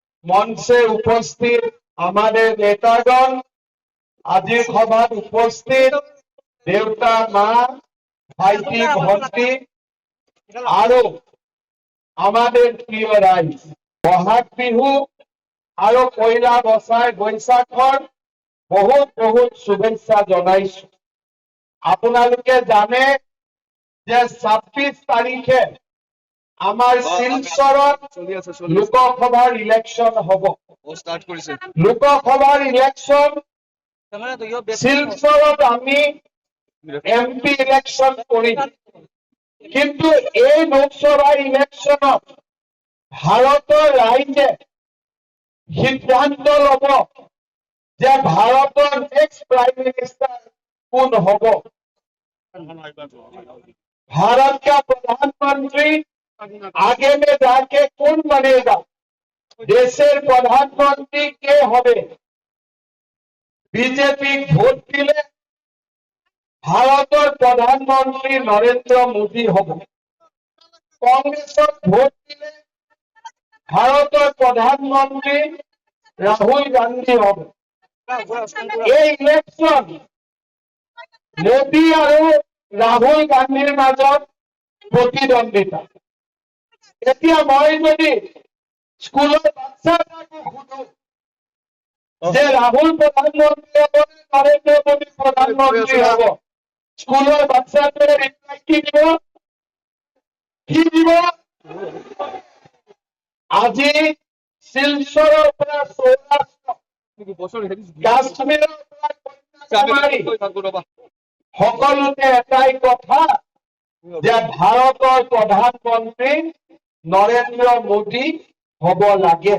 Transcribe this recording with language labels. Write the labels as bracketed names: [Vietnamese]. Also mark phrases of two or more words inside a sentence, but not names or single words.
[Bangla] মঞ্চে উপস্থিত আমাদের নেতাগণ, [Assamese] আজির সভাত উপস্থিত দেউতা মা ভাইটি ভন্টি আৰু [Bangla] আমাদের প্রিয় [Assamese] রাইজ, বহাগ বিহু আৰু পয়লা বৈশাখৰ বহুত বহুত শুভেচ্ছা জনাইছো। আপোনালোকে জানে যে 26 তাৰিখে আমাৰ শিলচৰত লোকসভাৰ ইলেকশ্যন হ'ব। লোকসভাৰ ইলেকশ্যন শিলচৰত আমি [English] MP election [Assamese] কৰিম, কিন্তু এই লোকসভা ইলেকশ্যনত ভাৰতৰ ৰাইজে সিদ্ধান্ত ল'ব যে ভাৰতৰ [English] next prime minister [Assamese] কোন হ'ব। [Hindi] भारत का प्रधानमंत्री आगे में जाके कौन बनेगा, [Bangla] দেশের প্রধানমন্ত্রী কে হবে। বিজেপি ভোট দিলে ভারতের প্রধানমন্ত্রী নরেন্দ্র মোদী হবে, কংগ্রেসের ভোট দিলে ভারতের প্রধানমন্ত্রী রাহুল গান্ধী হবে। [Hindi] ये इलेक्शन मोदी और राहुल [Assamese] গান্ধীৰ মাজত [Hindi] प्रतिद्वंदिता। [Assamese] এতিয়া মই যদি স্কুলৰ বাচ্চাটাকে সুধো যে রাহুল [Bangla] প্রধানমন্ত্রী হবে [Assamese] নরেন্দ্র মোদী প্রধানমন্ত্রী হব, স্কুলৰ বাচ্চাটোৱে রিপ্লাই কি দিব? আজি শিলচৰৰ পৰা সৌৰাষ্ট্ৰ, কাশ্মীৰৰ পৰা কন্যাকুমাৰী সকলোতে এটাই কথা যে ভাৰতৰ প্ৰধানমন্ত্ৰী নৰেন্দ্ৰ মোদী হব লাগে।